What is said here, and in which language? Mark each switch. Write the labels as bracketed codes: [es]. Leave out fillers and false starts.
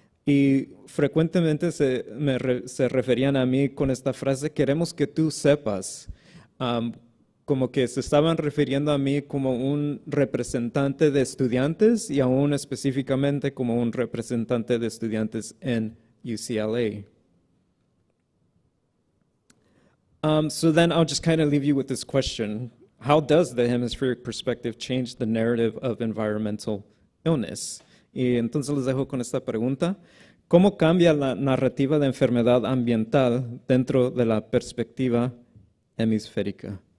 [es] Y frecuentemente se referían a mí con esta frase, queremos que tú sepas, como que se estaban refiriendo a mí como un representante de estudiantes y aún específicamente como un representante de estudiantes en UCLA. [en] So then I'll just kind of leave you with this question. How does the hemispheric perspective change the narrative of environmental illness? [es] Y entonces les dejo con esta pregunta. ¿Cómo cambia la narrativa de enfermedad ambiental dentro de la perspectiva hemisférica?